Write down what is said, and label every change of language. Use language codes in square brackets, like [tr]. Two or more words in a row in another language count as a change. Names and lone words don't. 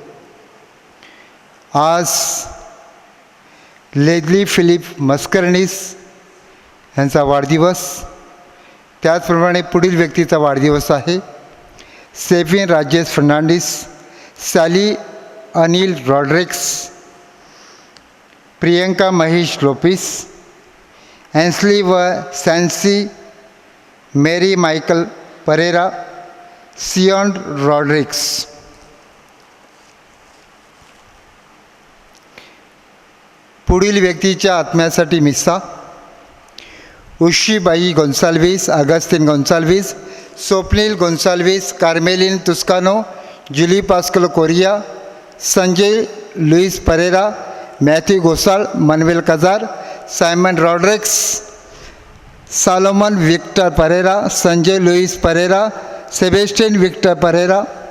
[mr] आज लेझली फिलिप मस्करनीस यांचा वाढदिवस, त्याचप्रमाणे पुढील व्यक्तीचा वाढदिवस आहे. सेफिन राजेश फर्नांडिस, सॅली अनिल रॉड्रिक्स, प्रियंका महेश लोपिस, एन्सली व सॅन्सी मेरी मायकल परेरा, सियॉन रॉड्रिक्स. पुढील व्यक्तीच्या आत्म्यासाठी मिसा उशीबाई गोन्साल्विस, अगस्टिन गोन्साल्विस, स्वप्नील गोन्साल्विस, कार्मेलिन तुस्कानो, जुली पास्कल कोरिया, संजय लुईस परेरा, मॅथ्यू गोसाळ, मनवेल कजार, सायमन रॉड्रिक्स, सालोमन विक्टर परेरा, संजय लुईस परेरा, सेबेस्टियन विक्टर परेरा,